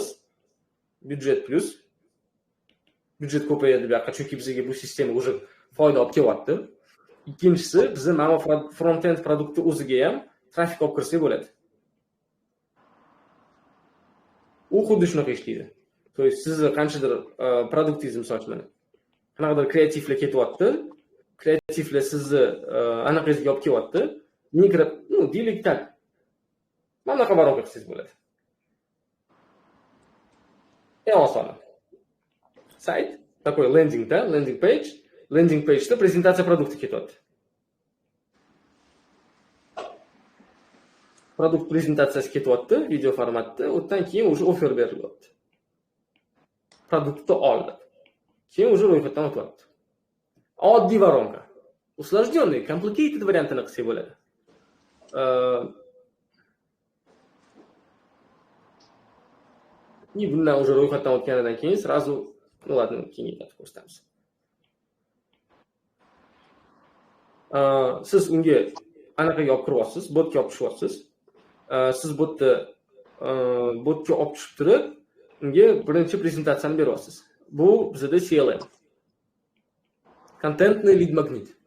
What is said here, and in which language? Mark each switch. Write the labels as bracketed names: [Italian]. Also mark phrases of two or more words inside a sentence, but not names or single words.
[Uzbek] Byudjet plus byudjet ko'payadi bu yoqqa, chunki bizga bu sistema уже foyda olib kelyapti. Ikkinchisi, bizni mana front-end produktni o'ziga ham trafik olib kirsak bo'ladi. U xuddi shunaqa ishlaydi. [Russian] То есть [Uzbek] sizni qanchadir produktingiz misol uchun qanaqadir kreativlar ketyapti. Kreativlar sizni anaqangizga olib kelyapti. Mikro, deylik tak. Mana bunaqa varonka qilsangiz bo'ladi. Eng osoni. Sayt, [English] такой landing page. Landing page'da [Uzbek] prezentatsiya produkti ketyapti. Produkt prezentatsiyasi ketyapti video formatda, undan keyin уже offer berilyapti. Produktni oldi. Keyin уже ro'yxatdan o'tyapti. Oddiy [Russian] воронка. Усложненный, [Uzbek] complicated variantini qilsak bo'ladi. Bundan уже ro'yxatdan o'tganidan keyin [Russian] сразу, ладно, [Uzbek] kengaytirib ko'rsatamiz. Siz unga anaqaga olib kiryapsiz, botga olib tushyapsiz. Siz botga olib tushib turib, unga birinchi prezentatsiyani beryapsiz. Bu bizda CLM. [English] Contentный lead magnet.